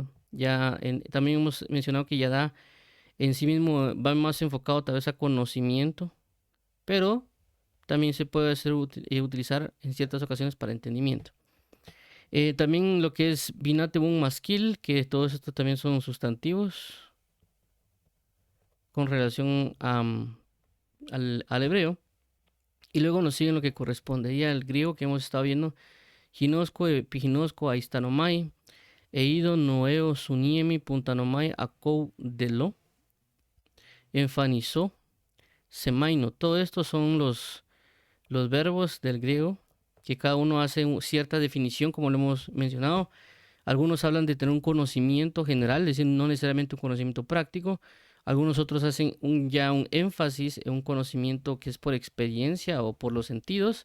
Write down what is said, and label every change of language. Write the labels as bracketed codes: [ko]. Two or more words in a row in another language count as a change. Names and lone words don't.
[es] También hemos mencionado que Yada en sí mismo va más enfocado tal vez a conocimiento, pero también se puede utilizar en ciertas ocasiones para entendimiento. También lo que es [he] בינה תבונה משכיל, [es] que todos estos también son sustantivos con relación al hebreo. Y luego nos siguen lo que correspondería al griego que hemos estado viendo. [el] γινώσκω, ἐπιγινώσκω, αἰσθάνομαι, εἴδω, νοέω, συνίημι, πυνθάνομαι, ἀκούω, δηλόω, ἐμφανίζω, σημαίνω. Todo esto son los verbos del griego que cada uno hace cierta definición, como lo hemos mencionado. Algunos hablan de tener un conocimiento general, es decir, no necesariamente un conocimiento práctico. Algunos otros hacen ya un énfasis en un conocimiento que es por experiencia o por los sentidos.